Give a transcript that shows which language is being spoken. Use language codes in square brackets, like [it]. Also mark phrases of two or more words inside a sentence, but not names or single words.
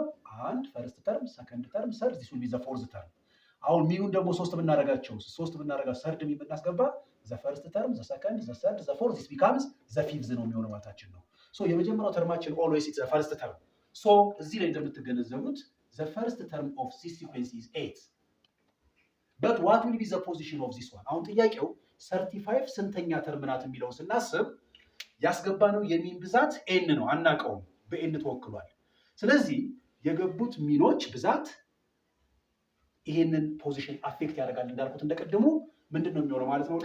[am] አንድ [en] first term, second term, third this will be the fourth term። [am] አሁን ሚኑን ደግሞ 3 ብናደርጋቸው ሰርድ ሚን ብናስገባ [en] the first term, the second, the third, the fourth, this becomes the fifth [am] ነው የሚሆነው ማለታችን ነው። so የመጀመሪያው ተርማችን [en] always is the first term. so እዚህ ላይ እንደምትገነዘቡት the first term of this sequence is 8. but what will be the position of this one? [am] አሁን ጥያቄው 35 ስንተኛ ተርም ናት የሚለውን ስናስብ ያስገባነው የሚን ብዛት n ነው፣ አናውቀውም፣ በn ተወክሏል። ስለዚህ የገቡት ሚኖች ብዛት ይሄንን ፖዚሽን አፌክት ያደርጋል። እንዳልኩት እንደቀደሙ ምንድነው የሚሆነው ማለት ነው?